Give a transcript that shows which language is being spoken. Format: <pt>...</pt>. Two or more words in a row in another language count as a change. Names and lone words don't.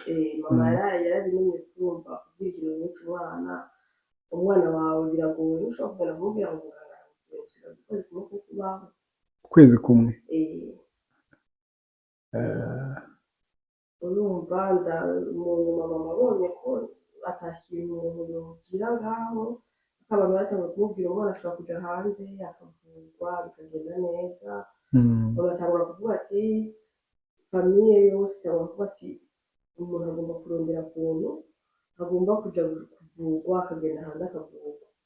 <rn>Mama yarabimenye, kumva kubwira umwana wawe biragoye, ushobora kugana kumubwira ngo muganga usigaje ukwezi kumwe ko kubaho. Ukwezi kumwe? Urumva mu nyuma mama abonye ko atakintu umuntu yogira ngaho, abantu batangiye kumubwira umwana ashobora kuja hanze akavurwa bikagenda neza. Bagatangura kuvuga ati famiye yose itangura kuvuga ati umuntu agomba kurondera ukuntu agomba kuja kuvurwa, akagenda hanze akavurwa.</rn>